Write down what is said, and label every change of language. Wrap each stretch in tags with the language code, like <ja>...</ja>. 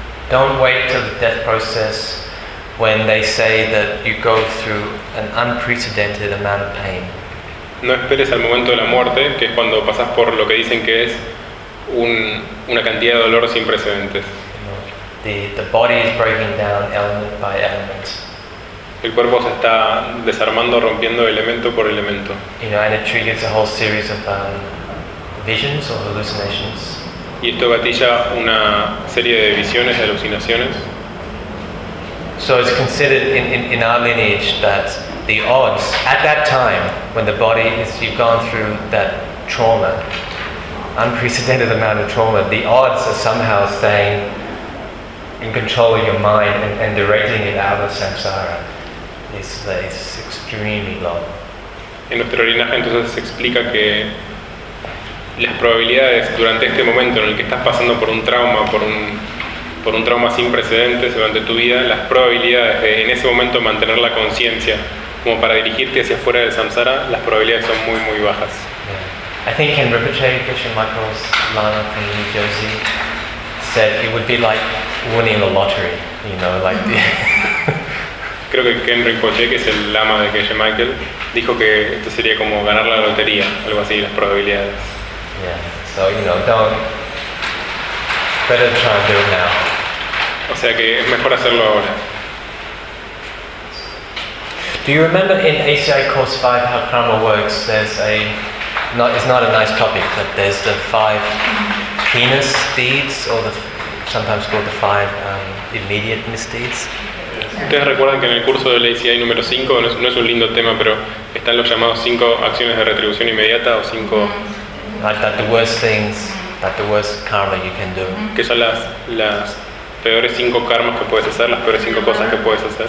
<en>Don't wait till the death process when they say that you go through an unprecedented amount of pain.</en> <es>No esperes al momento de la muerte, que es cuando pasas por lo que dicen que es una cantidad de dolor sin precedentes.</es> <en>The body is breaking down element by element.</en> <es>El cuerpo se está desarmando, rompiendo elemento por elemento.</es> <en>You know, and it triggers a whole series of visions or hallucinations.</en> <es>Y esto gatilla una serie de visiones y alucinaciones.</es> <en>So it's considered in our lineage that the odds at that time when the body is you've gone through that trauma, unprecedented amount of trauma, the odds are somehow staying in control of your mind and directing it out of samsara is extremely low.</en> <es>En nuestro linaje entonces se explica que las probabilidades durante este momento en el que estás pasando por un trauma, por un trauma sin precedentes durante tu vida, las probabilidades de en ese momento mantener la conciencia como para dirigirte hacia afuera del samsara, las probabilidades son muy muy bajas.</es> <en>Yeah. I think in Rinpoche, Krishna Michael's Lama from New Jersey said it would be like winning the lottery, you know, like the</en> <es>creo que Ken Rinpoche, que es el lama de Keshe Michael, dijo que esto sería como ganar la lotería, algo así, las probabilidades.</es> <en>Yeah, so you know, don't better try and do it now.</en> <es>O sea que es mejor hacerlo ahora.</es> <en>Do you remember in ACI course 5 how karma works? There's a not it's not a nice topic, but there's the five heinous deeds or the sometimes called the five immediate misdeeds.</en> <es>¿Ustedes recuerdan que en el curso de la ACI número 5, no es un lindo tema, pero están los llamados cinco acciones de retribución inmediata o cinco</es> <en>like that the worst things, that the worst karma you can do.</en> <es>Que son las peores cinco karmas que puedes hacer, las peores cinco cosas que puedes hacer.</es>